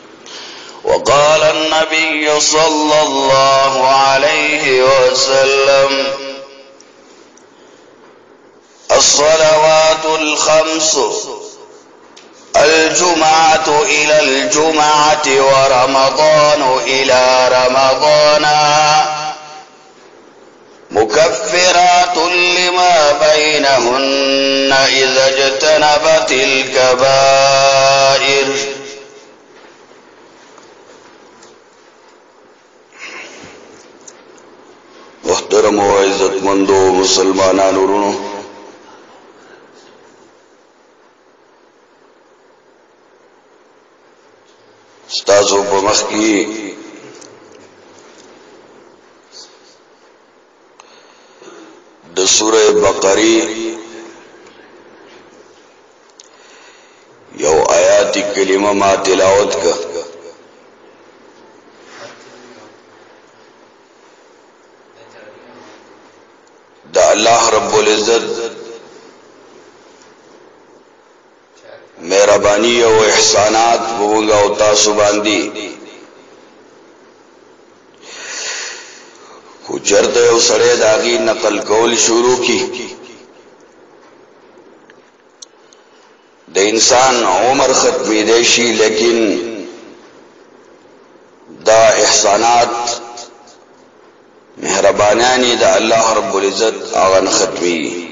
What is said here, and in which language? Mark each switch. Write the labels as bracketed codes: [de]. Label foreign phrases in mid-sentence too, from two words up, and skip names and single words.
[ar] وقال النبي صلى الله عليه وسلم: والصلوات الخمس الجمعة إلى الجمعة ورمضان إلى رمضان مكفرات لما بينهن إذا اجتنبت الكبائر. [ps] محترم و عزت مندو مسلمانان ورونو، ستاسو په مخ کې د سوره بقره یو آیات کریمه ما تلاوت کا. دا اللہ رب العزت مہربانی و احسانات بونگا و تاسو باندی خو چرته یو سړی د هغې نقل کول شروع کی د انسان عمر ختمیدی شي، لیکن دا احسانات مهربانانی دا اللہ رب العزت هغه نه ختمي.